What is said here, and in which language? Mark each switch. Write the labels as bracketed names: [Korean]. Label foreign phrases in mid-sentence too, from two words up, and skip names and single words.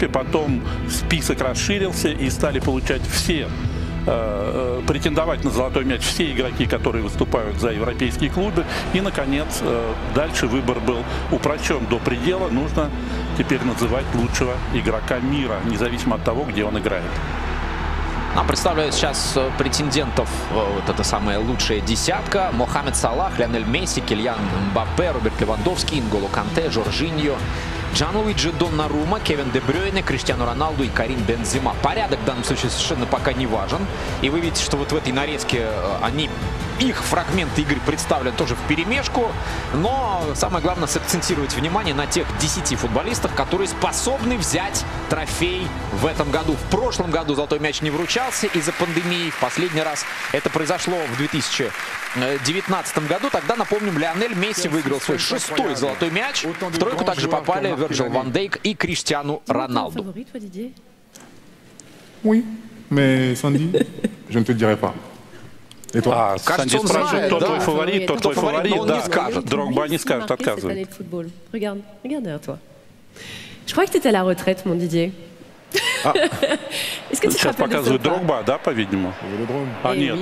[Russian] Потом список расширился и стали получать все, претендовать на золотой мяч все игроки, которые выступают за европейские клубы. И, наконец, дальше выбор был упрощен до предела. Нужно теперь называть лучшего игрока мира, независимо от того, где он играет. Нам представляют сейчас претендентов, вот эта самая лучшая десятка: Мохамед Салах, Лионель Месси, Кильян Мбаппе, Роберт Левандовский, Нголо Канте, Жоржиньо, Джанлуиджи Доннарума, Кевин Де Брюйне, Криштиану Роналду и Карим Бензема. Порядок в данном случае совершенно пока не важен. И вы видите, что вот в этой нарезке их фрагменты игры представлены тоже вперемешку. Но самое главное — сакцентировать внимание на тех 10 футболистах, которые способны взять трофей в этом году. В прошлом году золотой мяч не вручался из-за пандемии. В последний раз это произошло в 2019 году. Тогда, напомним, Лионель Месси выиграл свой 6-й золотой мяч. В тройку также попали Вирджил ван Дейк и Криштиану Роналду. [French] Oui, mais Sandy, je ne te dirai pas. [Russian] Санди спрашивает, кто твой фаворит, кто твой фаворит, да. Дрогба не скажет, отказывает. Сейчас показывают Дрогба, да, по-видимому? А, нет.